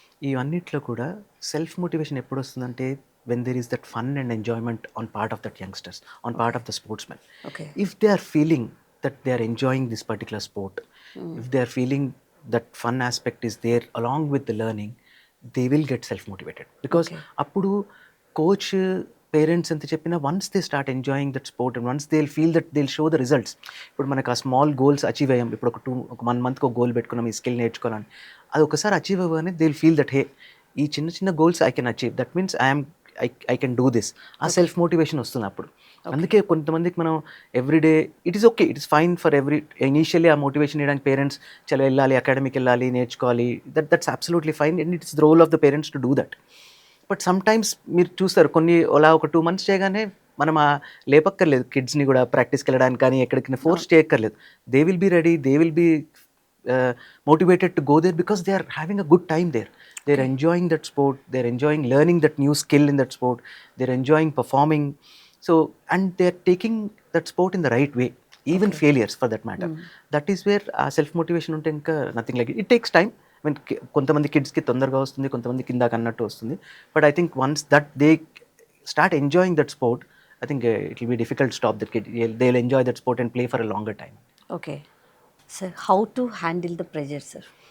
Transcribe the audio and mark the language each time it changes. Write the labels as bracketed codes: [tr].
[te] ఇవన్నిట్లో కూడా self motivation ఎప్పుడు వస్తుందంటే [en] when there is that fun and enjoyment on part of that youngsters, on part of the sportsmen. If they are feeling that they are enjoying this particular sport, if they are feeling that fun aspect is there along with the learning, they will get self motivated. Because appudu coach, [te] parents ఎంత చెప్పినా [en] Once they start enjoying that sport and once they will feel that they will show the results. [te] ఇప్పుడు మనకు ఆ small goals achieve అయ్యాం, ఇప్పుడు ఒక 1 month ఒక goal పెట్టుకున్నాం, ఈ స్కిల్ నేర్చుకోవాలని, అది ఒకసారి అచీవ్ అవ్వగానే [en] they will feel that hey, [te] ఈ చిన్న goals [en] I can achieve, that means I can do this. [te] ఆ సెల్ఫ్ మోటివేషన్ వస్తుంది అప్పుడు. అందుకే కొంతమందికి మనం everyday [en] it is okay, it is fine for initially [te] ఆ మోటివేషన్ ఇవ్వడానికి పేరెంట్స్ చాలా వెళ్ళాలి, అకాడమీకి వెళ్ళాలి, నేర్చుకోవాలి, [en] That's absolutely fine and it's the role of the parents to do that. [te] But some times మీరు చూస్తారు కొన్ని అలా ఒక 2 months చేయగానే మనం లేపక్కర్లేదు కిడ్స్ని కూడా ప్రాక్టీస్కి వెళ్ళడానికి కానీ ఎక్కడికి ఫోర్స్ చేయక్కర్లేదు. [en] They will be ready, they will be motivated to go there because they are having a good time there. They're enjoying that sport, they're enjoying learning that new skill in that sport, they're enjoying performing. So and they're taking that sport in the right way, even failures for that matter. That is where self motivation [te] unte inka [en] nothing like it takes time. [te] Mean కొంతమంది కిడ్స్కి తొందరగా వస్తుంది, కొంతమందికి ఇందాక అన్నట్టు వస్తుంది. [en] But I think once that they start enjoying that sport, I think it will be difficult to stop the kid. They'll enjoy that sport and play for a longer time. Okay. Sir, how to handle the pressure, sir?